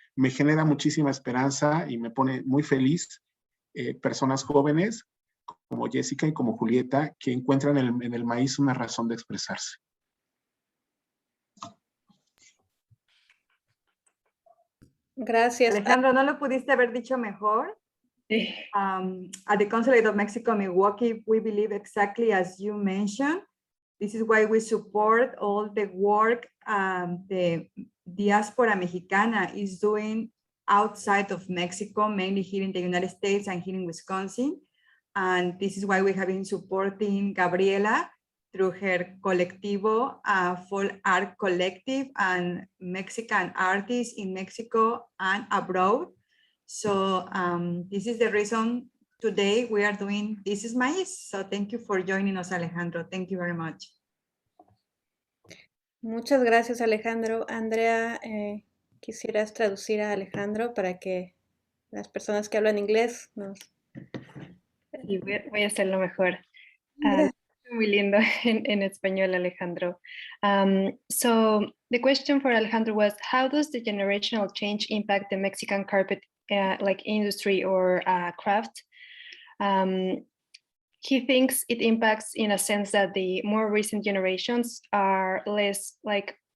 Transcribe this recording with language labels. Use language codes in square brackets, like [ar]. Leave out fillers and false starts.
[es] Me genera muchísima esperanza y me pone muy feliz personas jóvenes como Yesica y como Julieta que encuentran en el maíz una razón de expresarse. Gracias. Alejandro, ¿no lo pudiste haber dicho mejor? [en] At the Consulado of Mexico, Milwaukee, we believe exactly as you mentioned. This is why we support all the work the diaspora mexicana is doing outside of Mexico, mainly here in the United States and here in Wisconsin. And this is why we have been supporting Gabriela through her colectivo, Folk Art Collective, and Mexican artists in Mexico and abroad. So this is the reason today we are doing This is Maiz. So thank you for joining us, Alejandro. Thank you very much. [es] Muchas gracias, Alejandro. Andrea, ¿quisieras traducir a Alejandro para que las personas que hablan inglés nos... Sí, voy a hacerlo mejor. Muy lindo en español, Alejandro. [en] So the question for Alejandro was, how does the generational change impact the Mexican carpet like industry or craft? He thinks it impacts in a sense that the more recent generations are less like